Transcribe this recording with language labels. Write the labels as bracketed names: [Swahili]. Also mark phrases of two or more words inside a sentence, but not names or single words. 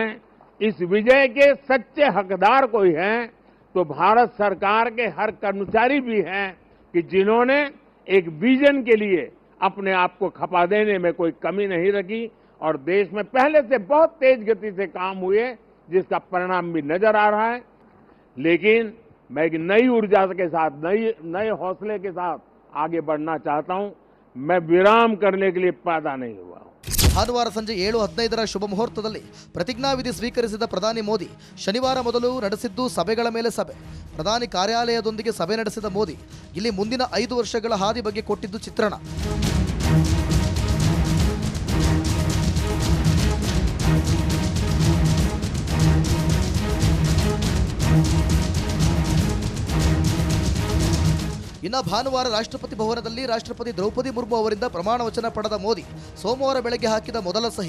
[Hindi] इस विजय के सच्चे हकदार कोई है तो भारत सरकार के हर कर्मचारी भी हैं कि जिन्होंने एक विजन के लिए अपने आप को खपा देने में कोई कमी नहीं रखी और देश में पहले से बहुत तेज गति से काम हुए जिसका परिणाम भी नजर आ रहा है. लेकिन मैं एक नई ऊर्जा के साथ नए हौसले के साथ आगे बढ़ना चाहता हूं. मैं विराम करने के लिए पैदा नहीं हुआ. [Kannada] ಭಾನುವಾರ ಸಂಜೆ 7:15ರ ಶುಭ ಮುಹೂರ್ತದಲ್ಲಿ ಪ್ರತಿಜ್ಞಾವಿಧಿ ಸ್ವೀಕರಿಸಿದ ಪ್ರಧಾನಿ ಮೋದಿ ಶನಿವಾರ ಮೊದಲು ನಡೆಸಿದ್ದು ಸಭೆಗಳ ಮೇಲೆ ಸಭೆ. ಪ್ರಧಾನಿ ಕಾರ್ಯಾಲಯದೊಂದಿಗೆ ಸಭೆ ನಡೆಸಿದ ಮೋದಿ ಇಲ್ಲಿ ಮುಂದಿನ 5 ವರ್ಷಗಳ ಹಾದಿ ಬಗ್ಗೆ ಕೊಟ್ಟಿದ್ದು ಚಿತ್ರಣ. ಇನ್ನು ಭಾನುವಾರ ರಾಷ್ಟ್ರಪತಿ ಭವನದಲ್ಲಿ ರಾಷ್ಟ್ರಪತಿ ದ್ರೌಪದಿ ಮುರ್ಮು ಅವರಿಂದ ಪ್ರಮಾಣ ವಚನ ಪಡೆದ ಮೋದಿ ಸೋಮವಾರ ಬೆಳಗ್ಗೆ ಹಾಕಿದ ಮೊದಲ ಸಹಿ.